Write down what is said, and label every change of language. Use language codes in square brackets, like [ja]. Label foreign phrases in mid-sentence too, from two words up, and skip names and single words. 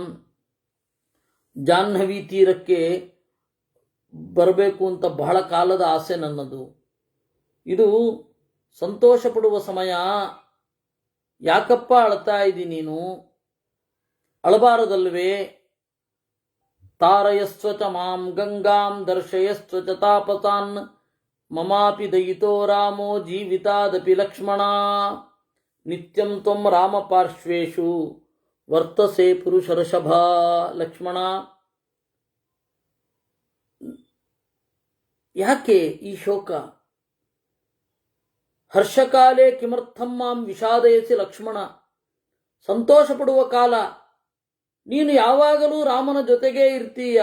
[kn] ಜಾಹ್ನವಿ ತೀರಕ್ಕೆ ಬರಬೇಕು ಅಂತ ಬಹಳ ಕಾಲದ ಆಸೆ ನನ್ನದು. ಇದು ಸಂತೋಷ ಪಡುವ ಸಮಯ. ಯಾಕಪ್ಪ ಅಳ್ತಾ ಇದ್ದಿ ನೀನು? [sa] ಅಳಬಾರದಲ್ವೇ? ತಾರಯಸ್ವ ಚ ಮಾಂ ಗಂಗಾಂ ದರ್ಶಯಸ್ವ ಚ ತಾಪಸಾನ್ ಮಮಾಪಿ ದಯಿತೋ ರಾಮೋ ಜೀವಿತಾದಪಿ ಲಕ್ಷ್ಮಣ. ನಿತ್ಯಂ ತ್ವಂ ರಾಮ ಪಾರ್ಶ್ವೇಷು ವರ್ತಸೆ ಪುರುಷರ್ಷಭ. [kn] ಲಕ್ಷ್ಮಣ, ಯಾಕೆ ಈ ಶೋಕ? [sa] ಹರ್ಷಕಾಲೇ ಕಿಮರ್ಥಂ ಮಾಂ ವಿಷಾದಯಸಿ ಲಕ್ಷ್ಮಣ. [kn] ಸಂತೋಷ ಪಡುವ ಕಾಲ. ನೀನು ಯಾವಾಗಲೂ ರಾಮನ ಜೊತೆಗೇ ಇರ್ತೀಯ.